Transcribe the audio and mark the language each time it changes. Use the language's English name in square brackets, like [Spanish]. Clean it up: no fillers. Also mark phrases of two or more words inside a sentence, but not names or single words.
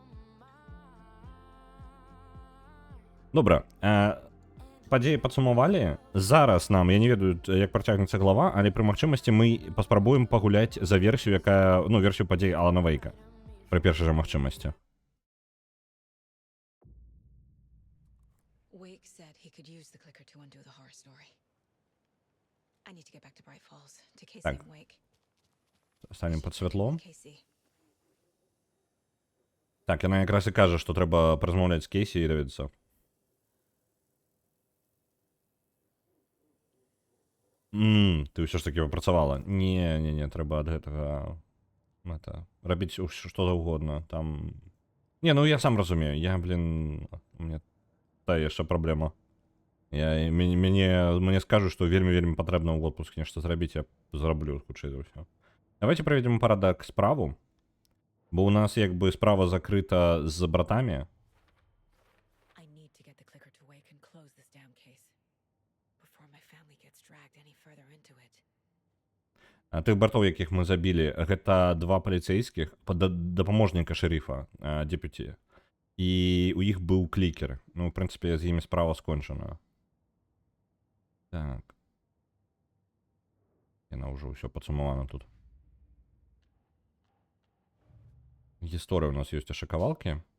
[Belarusian] Добра, падзеі падсумавалі. Зараз нам, я не ведаю, як працягнецца глава, але пры магчымасці мы паспрабуем пагуляць за версію, якая, ну, версію падзей Алана Вейка. Пры першай жа магчымасці. [English] Wake said he could use the clicker to undo the horror story. I need to get back to Bright Falls, to Casey [Belarusian] Так. [English] and Wake. [Belarusian] Станем пад святлом. Casey. Так, яна якраз і кажа, што трэба паразмаўляць з Кейсі і даведацца. Ты ўсё ж такі папрацавала. Не, трэба ад гэтага рабіць што заўгодна. Там... Не, ну я сам разумею. [Russian] Я, блин, у меня [Belarusian] тая яшчэ праблема. Мне скажуць, што вельмі патрэбна ў отпуск нешта зрабіць, я зраблю хутчэй за ўсё. Давайте правядзем парадак справу. Бо у нас як бы справа закрыта з братамі. [English] I need to get the clicker to Wake and close this damn case before my family gets dragged any further into it. [Belarusian] Тых братоў, якіх мы забілі, гэта два паліцэйскіх, дапаможніка шэрыфа, депюті. І у іх быў клікер. Ну, в прынцыпе, з імі справа скончана. Так. Яна ўжо ўсё падсумавана тут. Гісторыя у нас ёсць яшчэ кавалкі.